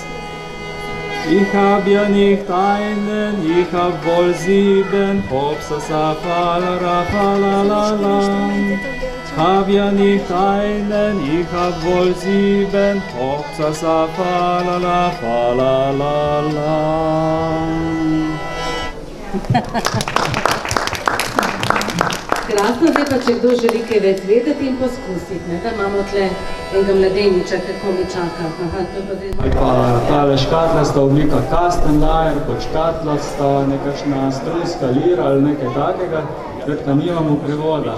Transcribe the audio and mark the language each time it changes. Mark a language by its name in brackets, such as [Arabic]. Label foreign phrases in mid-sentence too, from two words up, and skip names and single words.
[German] Ich hab ja nicht einen, ich hab wohl 7, hopsa sa falala falala. Hab ja nicht einen, ich hab wohl 7, hopsa sa falala falala. [Slovenian] Krasno, zdaj pa, če kdo želi kaj več vedeti in poskusiti, da imamo tle enega mladeniča, kako mi čaka. Pa tale škatlasta oblika Kastenlajer, pod škatlasta nekakšna strunska lira ali nekaj takega, ker nimamo prevoda.